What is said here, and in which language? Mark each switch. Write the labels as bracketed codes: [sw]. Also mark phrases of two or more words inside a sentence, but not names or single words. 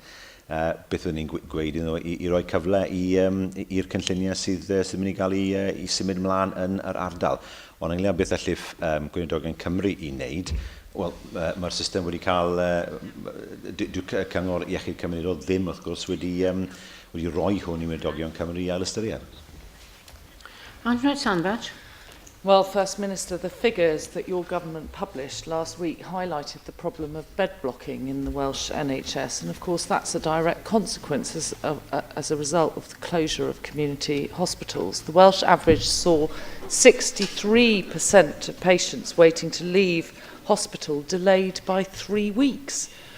[cy] Beth fyddwn ni'n gweud i roi cyfle i'r cynlluniau sydd mynd i gael i symud mlaen yn yr ardal. Ond ynglyn â beth allif Weinidogion Cymru i wneud, wel, mae'r system wedi cael, cyngor iechyd cymunedol ddim wrth gwrs wedi roi hwn i Weinidogion Cymru i ail ystyried. [en] Andrew Sandbach. Well, First Minister, the figures that your government published last week highlighted the problem of bed blocking in the Welsh NHS, and of course that's a direct consequence as a result of the closure of community hospitals. The Welsh average saw 63% of patients waiting to leave hospital delayed by 3 weeks.